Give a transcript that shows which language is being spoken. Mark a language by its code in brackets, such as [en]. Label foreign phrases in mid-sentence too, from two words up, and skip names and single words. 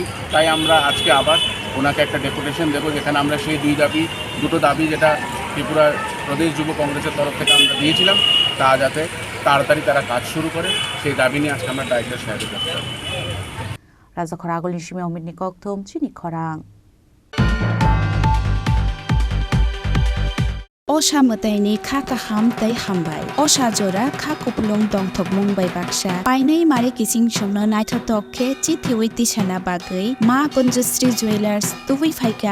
[bn] তাই আমরা আজকে আবার ওনাকে একটা ডেপুটেশন দেবো, যেখানে আমরা সেই দুটো দাবি যেটা ত্রিপুরা প্রদেশ যুব কংগ্রেসের তরফ থেকে আমরা দিয়েছিলাম, তা যাতে তাড়াতাড়ি তারা কাজ শুরু করে, সেই দাবি নিয়ে আজকে আমরা ডাইরেক্টর সাহেবের কাছে যাব। [trp] রাজা খরাগল নিশিমে অমিতনি কক্থম চিনি খরাং Osha mataini kha kaham tai hambai Osha jora kha kupulong dongthok mungbai baksa painai mare kising chungno naithotok chithi tisana bagai ma Conjustri Jewelers tuwi phaika